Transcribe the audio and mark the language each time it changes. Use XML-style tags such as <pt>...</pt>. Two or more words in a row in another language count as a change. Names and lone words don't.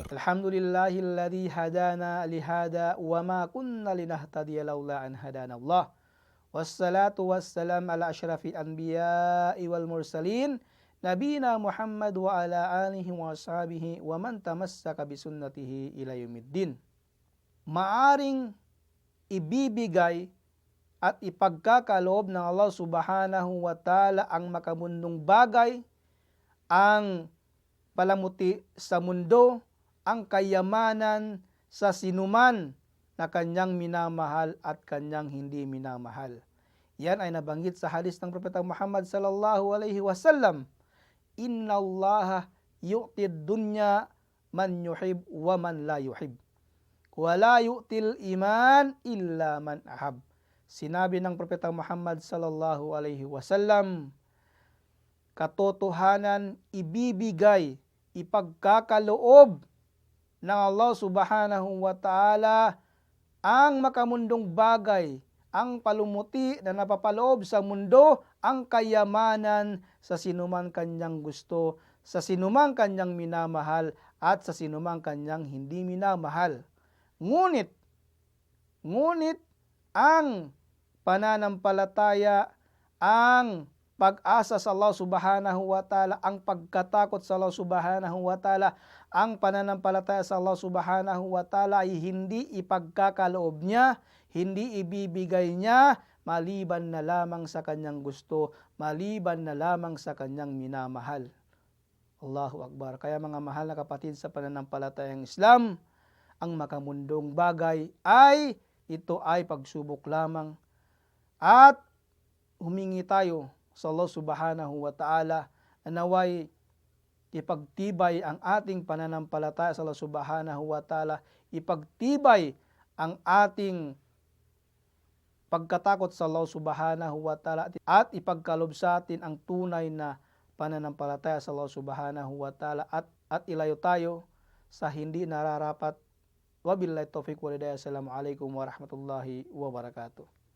<ar>الحمد لله الذي هدانا لهذا وما كنا لنهتدي لولا أن هدانا الله والصلاة والسلام على أشرف الأنبياء والمرسلين نبينا محمد وعلى آله وصحبه ومن تمسك بسنته إلى يوم الدين.</ar> <tl>Maaring ibibigay at ipagkakaloob ng Allah</tl> <ar>سبحانه وتعالى</ar> <tl>ang makamundong bagay, ang palamuti sa mundo, ang kayamanan sa sinuman na kanyang minamahal at kanyang hindi minamahal. Yan ay nabanggit sa hadis ng Propeta Muhammad</tl> <ar>صلى الله عليه وسلم. إن الله يعطي الدنيا من يحب ومن لا يحب. ولا يعطي الإيمان إلا من أحب.</ar> <tl>Sinabi ng Propeta Muhammad</tl> <ar>صلى الله عليه وسلم,</ar> <tl>katotohanan ibibigay, ipagkakaloob ng Allah</tl> <ar>سبحانه وتعالى</ar> <tl>ang makamundong bagay, ang palumuti na napapaloob sa mundo, ang kayamanan sa sinumang kanyang gusto, sa sinumang kanyang minamahal at sa sinumang kanyang hindi minamahal. Ngunit ang pananampalataya, ang pag-asa sa Allah</tl> <ar>سبحانه وتعالى,</ar> <tl>ang pagkatakot sa Allah</tl> <ar>سبحانه وتعالى,</ar> <tl>ang pananampalataya sa Allah</tl> <ar>سبحانه وتعالى</ar> <tl>ay hindi ipagkakaloob niya, hindi ibibigay niya, maliban na lamang sa kanyang gusto, maliban na lamang sa kanyang minamahal.</tl> <ar>الله أكبر.</ar> <tl>Kaya mga mahal na kapatid sa pananampalatayang Islam, ang makamundong bagay ay ito ay pagsubok lamang at humingi tayo sa Allah</tl> <ar>سبحانه وتعالى</ar> <tl>na naway ipagtibay ang ating pananampalataya sa Allah</tl> <ar>سبحانه وتعالى,</ar> <tl>ipagtibay ang ating pagkatakot sa Allah</tl> <ar>سبحانه وتعالى</ar> <tl>at ipagkalob sa atin ang tunay na pananampalataya sa Allah</tl> <ar>سبحانه وتعالى</ar> <tl>at ilayo tayo sa hindi nararapat.</tl> <ar>وبالله التوفيق والهداية. السلام عليكم ورحمة الله وبركاته.</ar>